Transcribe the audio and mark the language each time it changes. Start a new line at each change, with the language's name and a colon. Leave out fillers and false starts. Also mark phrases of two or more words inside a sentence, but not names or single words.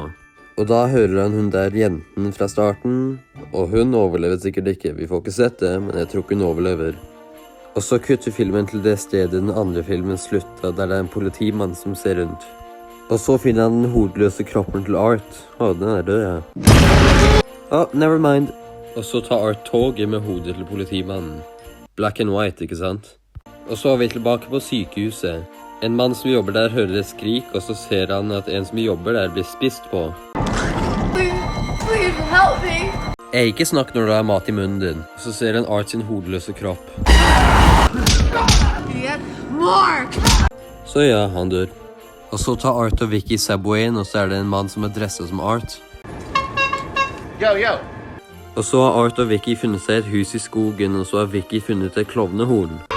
Norwegian: Og da hører han hun der jenten fra starten, og hun overlever sikkert ikke. Vi får ikke sett det, men jeg tror ikke hun overlever. Og så kutter filmen til det stedet den andre filmen slutta, der det er en politimann som ser rundt. Og så finner han den hodeløse kroppen til Art. Å, den er død, ja.
English: Never mind.
Norwegian: Og så tar Art toget med hodet til politimannen.
English: Black and white,
Norwegian: ikke sant? Og så er vi tilbake på sykehuset. En mann som jobber der hører et skrik, og så ser han at en som jobber der blir spist på.
English: Please help me.
Norwegian: Ikke snakk når du har mat i munnen din. Og så ser han Art sin hodeløse kropp. Så ja, han dør. Og så tar Art og Vicky Subwayen, og så er det en mann som er dresset som Art.
English: Yo.
Norwegian: Og så har Art og Vicky funnet seg et hus i skogen, og så har Vicky funnet et klovnehorn.